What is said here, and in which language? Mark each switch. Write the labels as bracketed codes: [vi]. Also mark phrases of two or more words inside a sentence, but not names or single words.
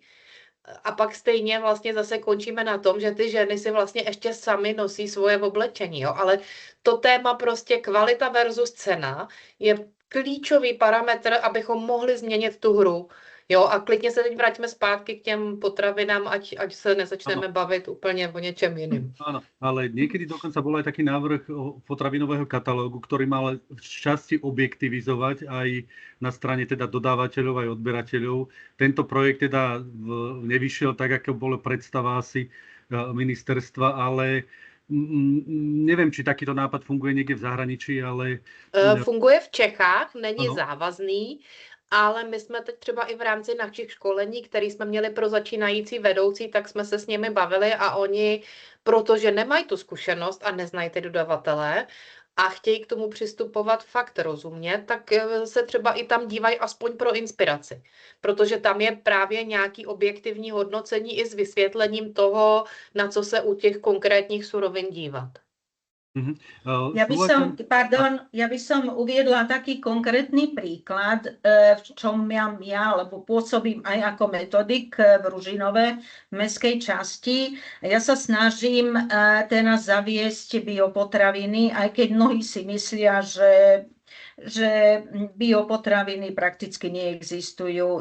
[cs] A pak stejně vlastně zase končíme na tom, že ty ženy si vlastně ještě sami nosí svoje oblečení. Jo? Ale to téma prostě kvalita versus cena je klíčový parametr, abychom mohli změnit tu hru. Jo, a klidně se teď vraťme zpátky k těm potravinám, ať se nezačneme bavit úplně o něčem jiným. [sk] Áno, ale niekedy dokonca bol aj taký návrh potravinového katalógu, ktorý mal v časti objektivizovať aj na strane teda dodávateľov aj odberateľov. Tento projekt teda nevyšiel tak, ako bola predstava asi ministerstva, ale neviem, či takýto nápad funguje niekde v zahraničí, ale... [cs] Funguje v Čechách, není závazný, ale my jsme teď třeba i v rámci našich školení, které jsme měli pro začínající vedoucí, tak jsme se s nimi bavili a oni, protože nemají tu zkušenost a neznají ty dodavatelé a chtějí k tomu přistupovat fakt rozumně, tak se třeba i tam dívají aspoň pro inspiraci. Protože tam je právě nějaký objektivní hodnocení i s vysvětlením toho, na co se u těch konkrétních surovin dívat. [sk] Ja by som uviedla taký konkrétny príklad, v čom mám ja, lebo pôsobím aj ako metodik v Ružinove, v mestskej časti. Ja sa snažím teraz zaviesť biopotraviny, aj keď mnohí si myslia, že biopotraviny prakticky neexistujú.